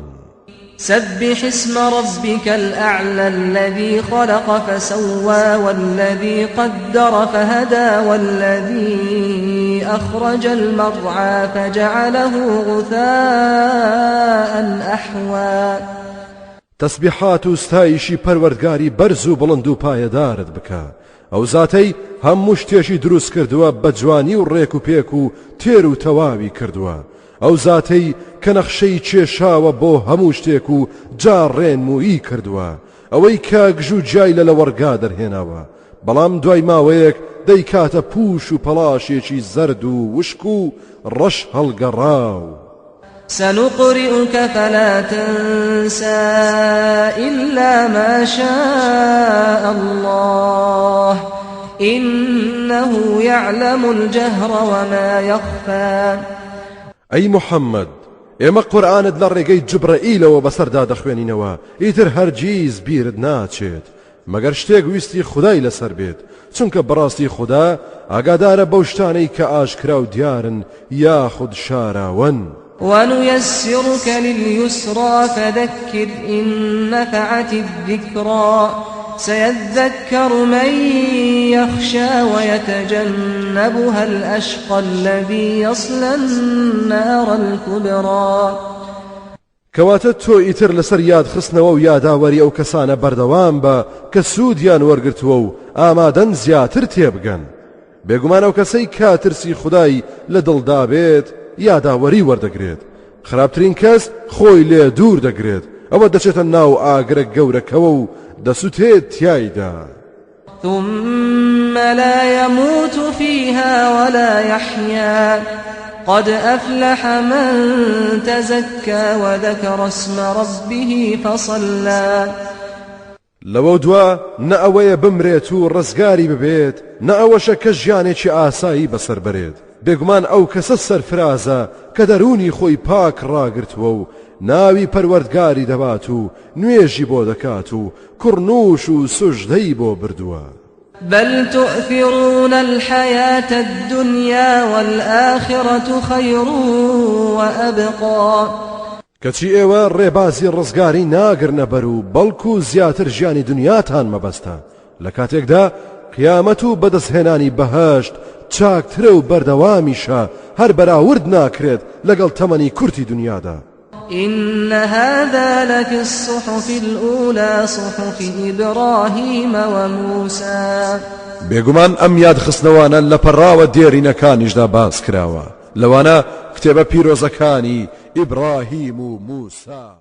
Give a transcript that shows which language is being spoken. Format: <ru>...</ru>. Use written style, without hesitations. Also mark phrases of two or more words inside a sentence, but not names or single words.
<ar>سبح اسم ربك الأعلى الذي خلق فسوى والذي قدر فهدى والذي أخرج المرعى فجعله غثاء أحوى</ar> <ckb>تسبيحات استايشي پروردگاري برزو بلندو پایدارت بکا او ذاتي هم شتێکی دروست کردووە بە جوانی و ڕێک و پێک و تێر و تەواوی کردووە ئەو ذاتەی کە نەخشەی کێشاوە بۆ هەموو شتێک و جاڕێنمویی کردووە ئەوەی کە گژ و جای لە وەرگا دەرهێناوە بەڵام دوای ماوەیەک دەیکاتە پوش و پەڵاشێکی زەرد و وشک و ڕەش هەڵگەڕاو</ckb> <ar>سنقرئك فلا تنسى إلا ما شاء الله إنه يعلم الجهر وما يخفى</ar> <ckb>أي محمد ئێمە قورئانت لە ڕێگەی جبرەئیلەوە بەسەردا دەخوێنینەوە ئیتر هەرگیز بیرت ناچێت مەگەر شتێک ویستی خودای لەسەر بێت چونکە بەڕاستی خوددا ئاگادارە بەو شتانەی کە ئاشکرا و دیارن یاخود شاراون</ckb> <ar>ونيسرك لليسرى فذكر إن نفعت الذكرى سيذكر من يخشى ويتجنبها الأشقى الذي يصلى النار الكبرى</ar> <ckb>کەواتە تۆ ئیتر لەسەر یاد خستنەوە و یاداوەری ئەو کەسانە بەردەوام بە کە سوودیان وەرگرتووە و ئامادەن زیاتر تێبگەن بێگومان ئەو کەسەی کاترسی خودای لە دڵدا بێت یاداوەری وەردەگرێت خراپترین کەس خۆی لێ دوور دەگرێت ئەوە دەچێتە ناو ئاگرە گەورەکەوە و دەسوتێت تیایدا</ckb> <ar>ثم لا يموت فيها ولا يحيا قد أفلح من تزكى وذكر اسم ربه فصلى</ar> <ckb>لەوە دوا نە ئەوەیە بمرێت و ڕزگاری ببێت نە ئەوەشە کە ژیانێکی ئاسایی بەسەر بەرێت بێگومان ئەو کەسە سەرفرازە کە دەرونی خۆی پاک ڕاگرتووە و ناوی پەروەردگاری دەبات و نوێژی بۆ دەکات و کوڕنووش و سوژدەی بۆ بردووە</ckb> <ar>بل تؤثرون الحياة الدنيا والآخرة خير وأبقى</ar> <ckb>کەچی ئێوە ڕێبازی ڕزگاری ناگرنە بەر و بەڵکو زیاتر ژیانی دنیاتان مەبەستە لە کاتێکدا قیامەت و بەدەستهێنانی بەهەشت چاکترە و بەردەوامیشە هەر بەراورد ناکرێت لەگەڵ تەمەنی کورتی دنیادا</ckb> <ar>إن هذا لفي الصحف الأولى صحف إبراهيم وموسى</ar> <ckb>بێگومان ئەم یاد خستنەوانە لە پەڕاوە دێرینەکانیشدا باس کراوە لەوانە کتێبە پیرۆزەکانی ئیبراهیم و موسا</ckb>